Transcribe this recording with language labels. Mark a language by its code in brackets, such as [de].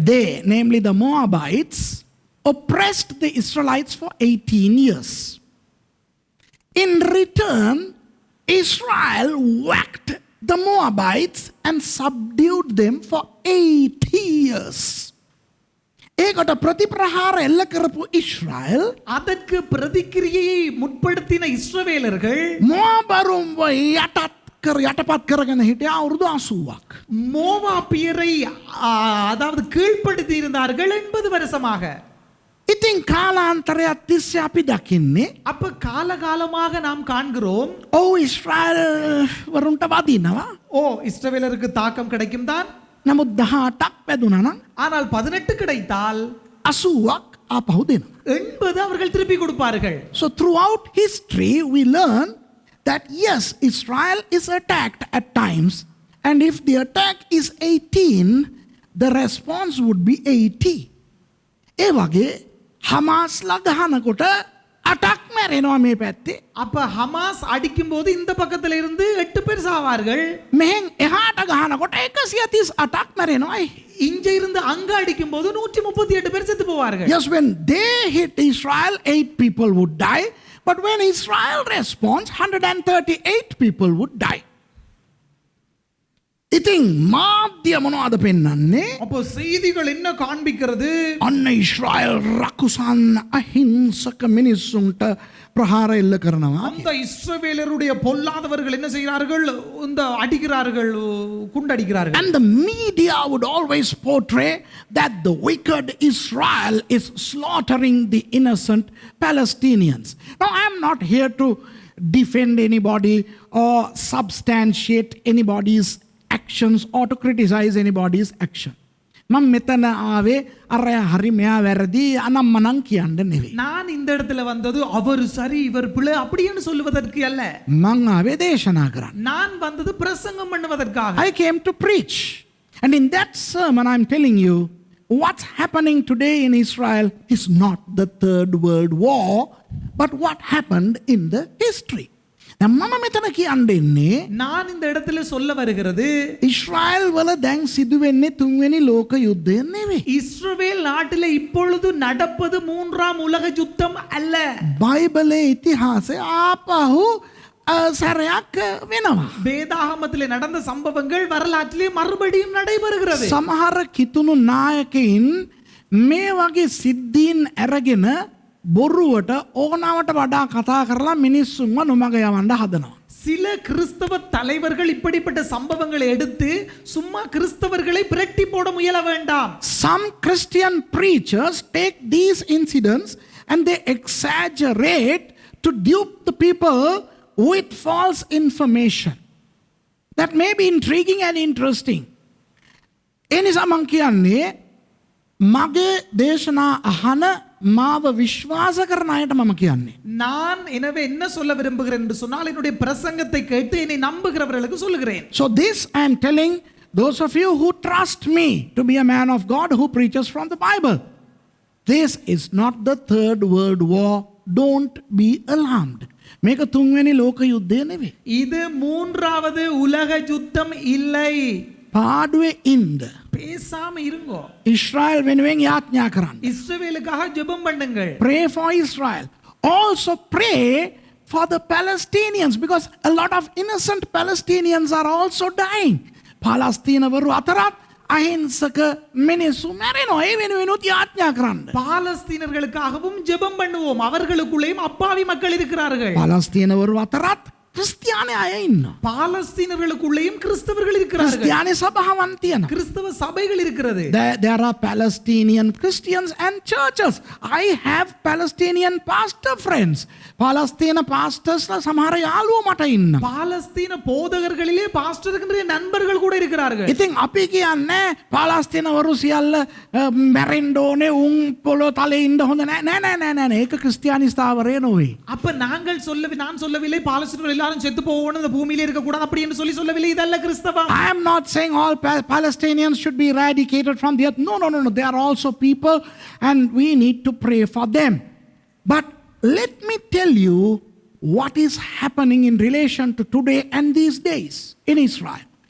[en] They, namely the Moabites, oppressed the Israelites for 18 years. In return, Israel whacked the Moabites and subdued them for 80 years. [si] ඒකට ප්‍රතිප්‍රහාර එල්ල කරපු ඉස්රායල් [ta] அதற்கு பிரதிக்கிரியையை முற்படுத்தின இஸ்ரவேலர்கள் [si] මොාබරුන්ව යටපත් කරගෙන හිටියා අවුරුදු 80ක්. [ta] மோவாபியரை அதாவது கீழ்ப்படுத்தி இருந்தார்கள் 80 வருஷமாக. [si] ඉතින් කාලාන්තරයක් තිස්සේ අපි දකින්නේ [ta] அப்ப காலகாலமாக நாம் காண்கிறோம் [si] ඉස්රායල් වරුන්ට වදිනවා. [ta] இஸ்ரவேலருக்கு தாக்கம் கிடைக்கும் தான். [si] නමුත් 18ක් වැදුනා නම් [ta] ஆனால் 18 கிடைத்தால் [si] 80ක් ආපහු දෙනවා. [ta] 80 அவர்கள் திருப்பி கொடுப்பார்கள். [en] So throughout history we learn that yes, Israel is attacked at times, and if the attack is 18, the response would be 80. [si] ඒ වගේ හමාස්ලා ගහනකොට 8ක් මැරෙනවා මේ පැත්තේ. [ta] அப்ப ஹமாஸ் அடிக்கும் போது இந்த பக்கத்துல இருந்து 8 பேர் சாவார்கள். [si] මෙහෙන් එහාට ගහනකොට 138ක් මැරෙනවා. [ta] இங்க இருந்து அங்க அடிக்கும் போது 138 பேர் செத்து போவார்கள். [en] Yes, when they hit Israel, 8 people would die. But when Israel responds, 138 people would die. [si] ඉතින් මාධ්‍ය මොනවද පෙන්වන්නේ? [ta] அப்போ செய்திகள் என்ன காண்பிக்கிறது? [si] අන්න ඉස්රායල් රකුසන් අහිංසක මිනිස්සුන්ට ප්‍රහාර එල්ල කරනවා. [ta] அந்த இஸ்ரவேலருடைய பொல்லாதவர்கள் என்ன செய்கிறார்கள்? இந்த அடிக்கிறார்கள், குண்டடிக்கிறார்கள். [en] And the media would always portray that the wicked Israel is slaughtering the innocent Palestinians. Now I am not here to defend anybody or substantiate anybody's actions or to criticize anybody's action. [si] මම මෙතන ආවේ අරය හරි මෙයා වැරදි අනම්මනම් කියන්න නෙවෙයි. [ta] நான் இந்த இடத்துல வந்தது அவர் சரி இவர் பிழை அப்படின்னு சொல்லுவதற்கு அல்ல. [si] මං ආවේ දේශනා කරන්න. [ta] நான் வந்தது பிரசங்கம் பண்ணுவதற்காக. [en] I came to preach. And in that sermon I'm telling you what's happening today in Israel is not the Third World War, but what happened in the history. [si] මම මෙතන කියන්නේ [ta] நான் இந்த இடத்துல சொல்ல வருகிறது [si] ඉස්රායල් වල දැන් සිදුවෙන්නේ තුන්වෙනි ලෝක යුද්ධය නෙවෙයි. [ta] இஸ்ரவேல் நாட்டிலே இப்பொழுது நடப்பது மூன்றாம் உலக யுத்தம் அல்ல. [si] බයිබලයේ ඉතිහාසය ආපහු සැරයක් වෙනවා. [ta] வேதாகமத்திலே நடந்த சம்பவங்கள் வரலாற்றிலே மறுபடியும் நடைபெறுகிறது. [si] සමහර කිතුණු නායකයින් මේ වගේ සිද්ධීන් අරගෙන බොරුවට ඕනවට වඩා කතා කරලා මිනිස්සුන්ව නොමග යවන්න හදනවා. [ta] சில கிறிஸ்தவ தலைவர்கள் இப்படிப்பட்ட சம்பவங்களை எடுத்து சும்மா கிறிஸ்தவர்களை பிரட்டி போட முயல வேண்டாம். [en] Some Christian preachers take these incidents and they exaggerate to dupe the people with false information. That may be intriguing and interesting. [si] එනිසා මං කියන්නේ මගේ දේශනා අහන මාව විශ්වාස කරන අයට මම කියන්නේ. [ta] நான் எனவே என்ன சொல்ல விரும்புகிறேன் என்று சொன்னால் என்னுடைய பிரசங்கத்தை கேட்டு என்னை நம்புகிறவர்களுக்கு சொல்லுகிறேன். [en] So this I am telling those of you who trust me to be a man of God who preaches from the Bible. This is not the Third World War. Don't be alarmed. [si] මේක තුන්වෙනි ලෝක යුද්ධය නෙවෙයි. [ta] இது மூன்றாவது உலக யுத்தம் இல்லை. [si] පාඩුවේ ඉන්න. [ta] பேசாம இருங்கோ. [si] ඉස්රායල් වෙනුවෙන් යාඥා කරන්න. [ta] இஸ்ரவேலுக்காக ஜெபம் பண்ணுங்கள். [en] Pray for Israel. Also pray for the Palestinians because a lot of innocent Palestinians are also dying. [si] පාලස්තීනවරු අතරත් අහිංසක මිනිස්සු මැරෙනවා. ඒ වෙනුවෙනුත් යාඥා කරන්න. [ta] பாலஸ்தீனர்களுக்காகவும் ஜெபம் பண்ணுவோம். அவர்களுக்குள்ளேயும் அப்பாவி மக்கள் இருக்கிறார்கள். [si] පාලස්තීනවරු අතරත් ක්‍රිස්තියානි අය ඉන්නවා. [ta] பாலஸ்தீனர்களுக்குள்ளேயும் கிறிஸ்தவர்கள் இருக்கிறார்கள். [si] ක්‍රිස්තියානි සභාවන් තියෙනවා. [ta] கிறிஸ்தவ சபைகள் இருக்கிறது. [en] There are Palestinian Christians and churches. I have Palestinian pastor friends. Palestine pastors [si] සමහර යාළුවෝ මට ඉන්නවා. [ta] பாலஸ்தீன போதகர்களிலே பாஸ்டர்களுடைய நண்பர்கள் கூட இருக்கிறார்கள். [si] ඉතින් අපි කියන්නේ පාලස්තීනවරු සියල්ල මැරෙන්න ඕනේ උන් පොළොව තලේ ඉන්න හොඳ නෑ. ඒක ක්‍රිස්තියානි ස්ථාවරය නොවේ. [ta] அப்ப நான் சொல்லவில்லை பாலஸ்தீனர்கள் எல்லாரும் செத்து போகணும், இந்த பூமியிலே இருக்க கூடாது அப்படி என்று சொல்லவில்லை. இதல்ல கிறிஸ்தவம். [en] I am not saying all Palestinians should be eradicated from the earth. No. They are also people and we need to pray for them. But let me tell you what is happening in relation to today and these days in Israel.